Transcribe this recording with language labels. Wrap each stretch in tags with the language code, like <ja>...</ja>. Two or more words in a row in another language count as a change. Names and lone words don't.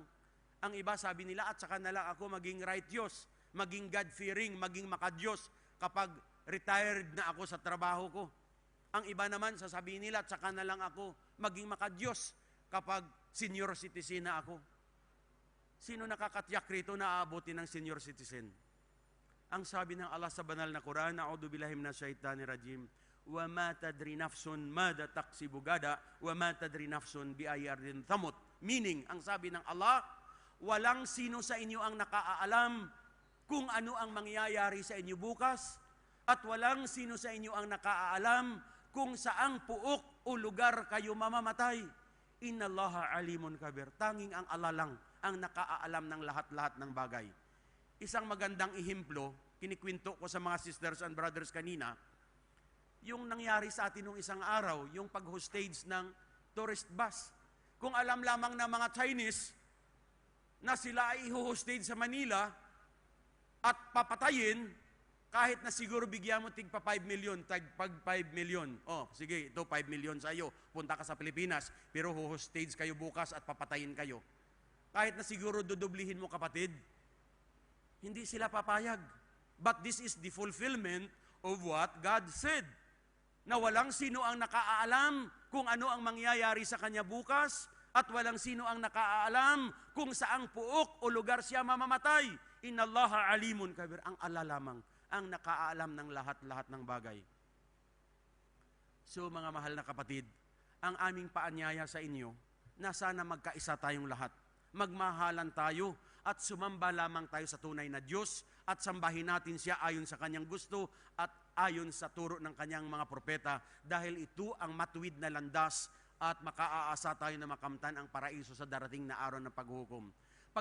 <tl>Ang iba sabi nila, at tsaka na lang ako maging righteous, maging God-fearing, maging makadiyos kapag retired na ako sa trabaho ko. Ang iba naman sasabihin nila, at tsaka na lang ako maging makadiyos kapag</tl> <en>senior citizen</en> <tl>na ako. Sino nakakatiyak rito na aabutin ng</tl> <en>senior citizen?</en> <tl>Ang sabi ng Allah sa banal na Quran,</tl> <ar>أعوذ بالله من الشيطان الرجيم, وما تدري نفس ماذا تكسب غدا وما تدري نفس بأي أرض تموت.</ar> <tl>Meaning, ang sabi ng Allah, walang sino sa inyo ang nakaalam kung ano ang mangyayari sa inyo bukas, at walang sino sa inyo ang nakaalam kung saang puok o lugar kayo mamamatay.</tl> <ar>إن الله عليم كبير.</ar> <tl>Tanging ang Allah lang ang nakaalam ng lahat-lahat ng bagay. Isang magandang ehemplo, kinikwento ko sa mga</tl> <en>sisters and brothers</en> <tl>kanina, yung nangyari sa atin nung isang araw, yung pag-hostage ng</tl> <en>tourist bus.</en> <tl>Kung alam lamang ng mga Chinese na sila ay i-hostage sa Manila at papatayin, kahit na siguro bigyan mo tig pa 5 million, pag 5 million. Oh, sige, ito 5 million sa iyo. Punta ka sa Pilipinas, pero hostage kayo bukas at papatayin kayo. Kahit na siguro dudublihin mo, kapatid, hindi sila papayag.</tl> <en>But this is the fulfillment of what God said.</en> <tl>Na walang sino ang nakaalam kung ano ang mangyayari sa kanya bukas, at walang sino ang nakaalam kung saang puok o lugar siya mamamatay.</tl> <ar>إن الله عليم كبير.</ar> <tl>Ang Allah lamang ang nakaalam ng lahat-lahat ng bagay. So, mga mahal na kapatid, ang aming paanyaya sa inyo na sana magkaisa tayong lahat. Magmahalan tayo at sumamba lamang tayo sa tunay na Diyos at sambahin natin siya ayon sa kanyang gusto at ayon sa turo ng kanyang mga propeta, dahil ito ang matuwid na landas at makaaasa tayo na makamtan ang paraiso sa darating na araw ng paghuhukom.</tl>